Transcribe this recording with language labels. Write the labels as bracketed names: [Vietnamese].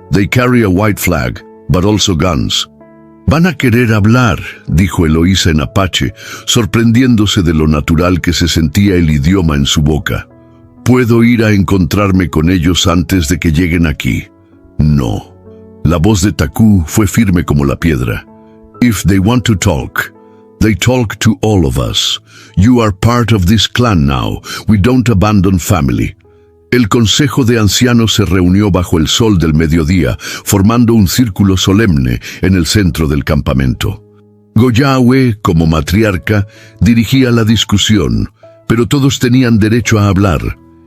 [English] They carry a white flag, but also guns. [Spanish] «Van a querer hablar», dijo Eloísa en apache, sorprendiéndose de lo natural que se sentía el idioma en su boca. «¿Puedo ir a encontrarme con ellos antes de que lleguen aquí?» «No». La voz de Taku fue firme como la piedra. [English] «If they want to talk, they talk to all of us. You are part of this clan now. We don't abandon family». [Spanish] El consejo de ancianos se reunió bajo el sol del mediodía, formando un círculo solemne en el centro del campamento. Goyaahue, como matriarca, dirigía la discusión, pero todos tenían derecho a hablar.